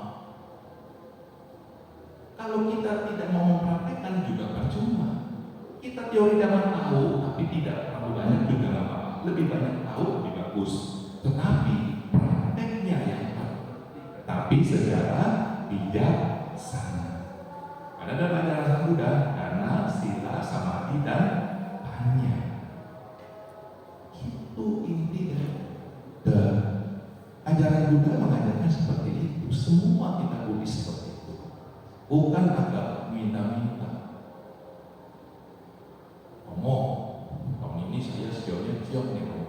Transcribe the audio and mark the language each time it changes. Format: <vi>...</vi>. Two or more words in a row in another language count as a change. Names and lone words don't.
<id>Kalau kita tidak mau mempraktekkan juga percuma. Kita teori dhamma tahu, tapi tidak terlalu banyak juga nggak apa-apa. Lebih banyak tahu lebih bagus. Tetapi prakteknya yang penting. Tapi secara bijaksana. Ada dalam ajaran Buddha,</id> <pi>dana, sila, samadhi,</pi> <id>dan panya. Itu inti dari ajaran Buddha mengajarkan seperti itu. Semua kita Buddhis seperti itu. Bukan agak minta-minta. Romo, tahun ini saya sejauhnya siap nih Romo.</id>